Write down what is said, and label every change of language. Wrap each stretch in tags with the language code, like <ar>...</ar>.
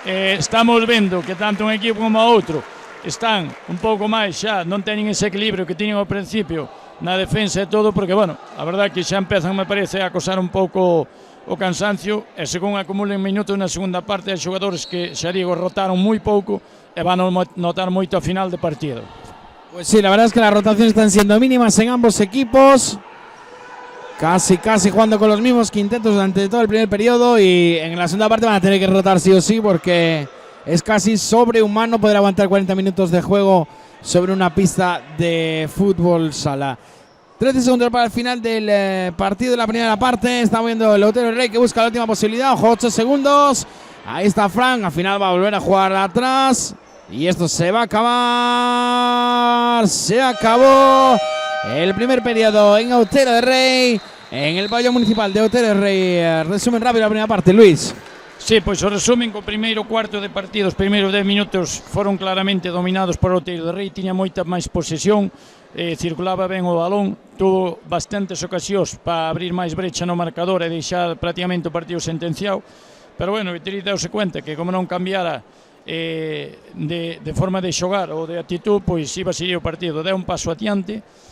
<gl>Estamos vendo que tanto un equipo como o outro están un pouco máis xa, non teñen ese equilibrio que tiñen ao principio na defensa e todo, porque bueno, a verdade que xa empezan, me parece, a acosar un pouco o cansancio, e según acumulen minutos na segunda parte, hai xogadores que, xa digo, rotaron moi pouco e van a notar moito a final de partido.</gl> <es>Pues sí, la verdad es que las rotaciones están siendo mínimas en ambos equipos. Casi jugando con los mismos quintetos durante todo el primer periodo, y en la segunda parte van a tener que rotar sí o sí, porque es casi sobrehumano poder aguantar 40 minutos de juego sobre una pista de fútbol sala. 13 segundos para el final del partido de la primera parte. Está viendo el Otero Rey, que busca la última posibilidad. Ojo, 8 segundos. Ahí está Frank. Al final va a volver a jugar atrás. Y esto se va a acabar. Se acabó el primer periodo en Otero de Rey, en el pabellón municipal de Otero de Rey. Resumen rápido la primera parte, Luis.</es> <gl>Sí, pois o resumen, co primeiro cuarto de partido, os primeiros 10 minutos foron claramente dominados por o Outeiro de Rei, tiña moita máis posesión, circulaba ben o balón, tuvo bastantes ocasións para abrir máis brecha no marcador e deixar prácticamente o partido sentenciado, pero bueno, o Guitiriz deuse cuenta que como non cambiara de forma de xogar ou de actitud, pois iba a seguir o partido, deu un paso adiante.</gl>